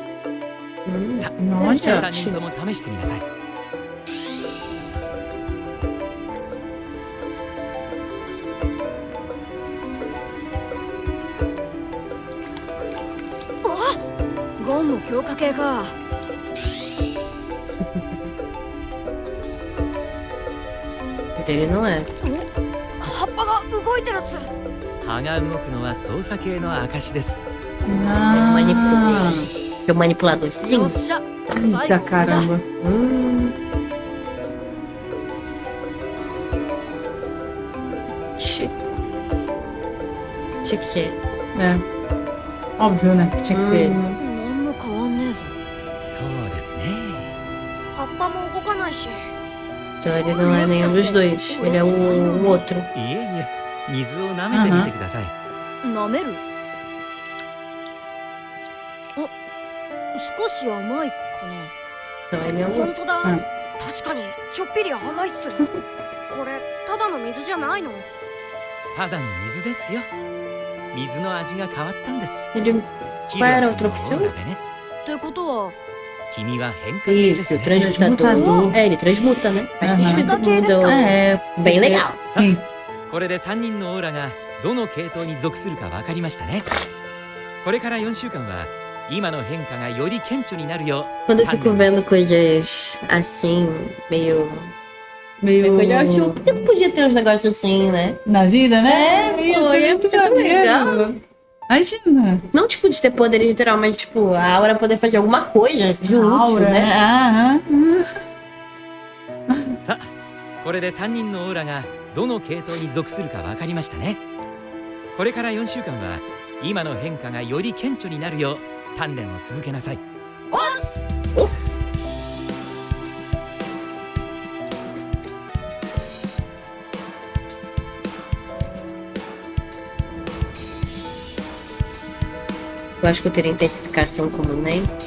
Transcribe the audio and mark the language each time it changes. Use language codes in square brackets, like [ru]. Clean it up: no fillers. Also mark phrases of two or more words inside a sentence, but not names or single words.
[ja] さあ、 [pt] Nossa. [ja] 3人とも試してみなさい。ゴンも強化系か。 [pt] Dele não é. [ja] 葉っぱが動いてるっす。葉が動くのは操作系の証です。 [pt] Ah. É um manipulador, sim. [ja] よっしゃ。 [pt] Eita caramba. Tinha que ser. É. Óbvio, né? Que tinha que ser ele. [ja] 何も変わんねえぞ。そうですね。葉っぱも動かないし。 [pt] Então ele não é nenhum dos dois. Ele é o outro. [ja] いえいえ、水を舐めてみてください。舐める？少し甘いか [pt] Não, ele é [ja] な。 [pt] o [ja] 本当だ。うん確かにちょっぴり甘いっす。これただの水じゃないの？ただの水ですよ。水の味が変わったんです。 [pt] Ele [ja] キ [pt] Qual era [ja] の [pt] a outra opção? [ja] オーラでね。ってことは君は変化系です [pt] Isso, [ja] ね。 [pt] transmutador. É, ele transmuta, né? Faz Aham. sentido. Transmutador. Mudou. É. Bem legal. Sim. [ja] これで3人のオーラがどの系統に属するか分かりましたね。これから4週間は今の変化がより顕著になるよう [pt] Quando eu fico vendo coisas assim, meio. Meio. Eu acho que podia ter uns negócios assim, né? Na vida, né? É, Ia pô, ter ia muito ser tão maneiro. legal. Imagina. Não tipo de ter poder literal, mas tipo, a aura poder fazer alguma coisa de útil, Aura, né? né? Aham. [ja] さあ、これで3人のオーラがどの系統に属するか分かりましたね。これから4週間は今の変化がより顕著になるよう鍛錬を続けなさい。 [pt] Nossa. Eu acho que eu teria intensificação como nem.